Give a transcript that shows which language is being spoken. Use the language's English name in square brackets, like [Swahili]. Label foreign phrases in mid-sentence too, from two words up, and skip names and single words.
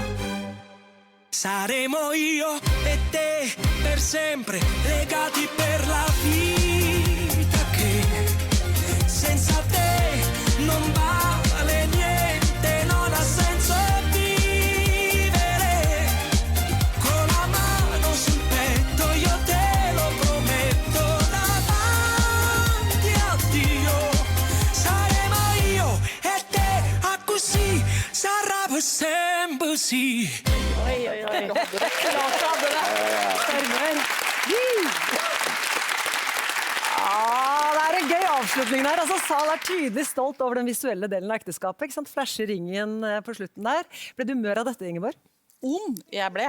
[Italian] Saremo io e te per sempre, legati per la vita, che senza te non vale niente, non ha senso vivere. Con la mano sul petto io te lo prometto, davanti a Dio saremo io e te, a così sarà per sempre, sì. Oi, oi, oi. [Norwegian] Det er en gøy avslutning der. Altså, Sal er tydelig stolt over den visuelle delen av ekteskapet. Ikke sant? Flasher ringen på slutten der. Ble du mør av dette, Ingeborg? Om jeg ble.